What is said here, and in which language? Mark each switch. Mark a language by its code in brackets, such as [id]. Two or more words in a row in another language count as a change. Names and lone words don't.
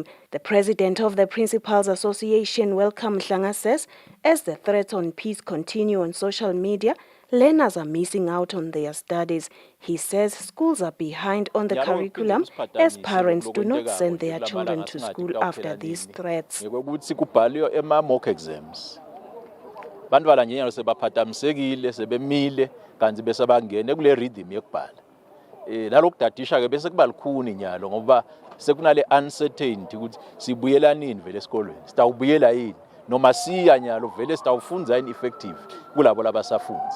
[en] The president of the Principals Association, Welcome Mhlanga, says as the threats on peace continue on social media, learners are missing out on their studies. He says schools are behind on the curriculum as parents do not send their children to school after these threats. Mock exams. [ss] Bantwana nje nyalo sebaphazamisekile sebemile kanti bese bangene kule rhythm yokubhala. Nalokudatisha ke bese kuba likhuni nyalo ngoba sekunale uncertainty ukuthi sibuyela nini vele esikolweni. Sitawubuyela yini noma siya nyalo vele sitawufunza yini effective kulabo labasafunza.